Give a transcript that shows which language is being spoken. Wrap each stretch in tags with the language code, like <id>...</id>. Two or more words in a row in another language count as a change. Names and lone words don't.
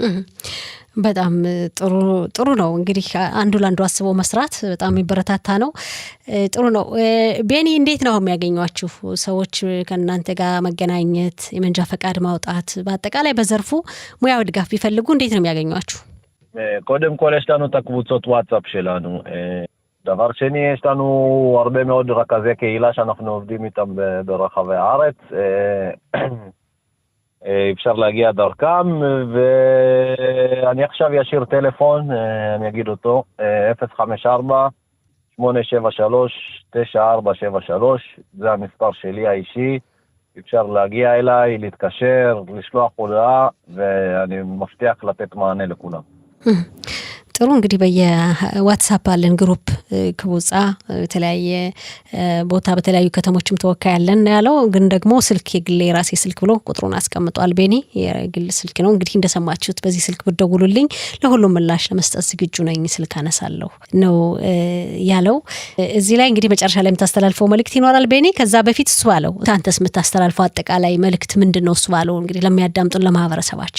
<am>በጣም ጥሩ ነው እንግዲህ አንዱ ለአንዱ አስቦ መስራት በጣም ይበረታታ ነው ጥሩ ነው ቤኒ እንዴት ነው የሚያገኙአችሁ ሰዎች ከእናንተ ጋር መገናኘት የመንጃ ፈቃድ ማውጣት በአጠቃላይ በዘርፉ ሙያው ድጋፍ ቢፈልጉ እንዴት ነው የሚያገኙአችሁ</am> <he>קודם כל יש לנו את הקבוצות וואטסאפ שלנו דבר שני, יש לנו הרבה מאוד רכזי קהילה שאנחנו עובדים איתם ברחבי הארץ. אפשר להגיע דרכם, ואני עכשיו ישיר טלפון, אני אגיד אותו, 054-873-9473, זה המספר שלי האישי. אפשר להגיע אליי, להתקשר, לשלוח הודעה, ואני מבטיח לתת מענה לכולם.</he> <am>ጥሩ እንግዲህ በየዋትስአፕ አለን ግሩፕ ከውጻ በተለያየ ቦታ በተለያዩ ከተሞችም ተወካይ ያለን ያለው ግን ደግሞ ስልክ የግል የራሴ ስልክ ብሎ ቁጥሩን አስቀምጧል ቤኒ የግል ስልክ ነው እንግዲህ እንደሰማችሁት በዚህ ስልክ ብትደውሉልኝ ለሁሉም ምላሽ ለመስጠት ዝግጁ ነኝ ስልክ አነሳለሁ ነው ያለው እዚህ ላይ እንግዲህ መጨረሻ ላይ የምታስተላልፈው መልእክት ይኖራል ቤኒ ከዛ በፊት እሱ ባለው አንተስ የምታስተላልፈው አጠቃላይ መልእክት ምንድነው እሱ ባለው እንግዲህ ለሚያዳምጡን ለማህበረሰባችን</am>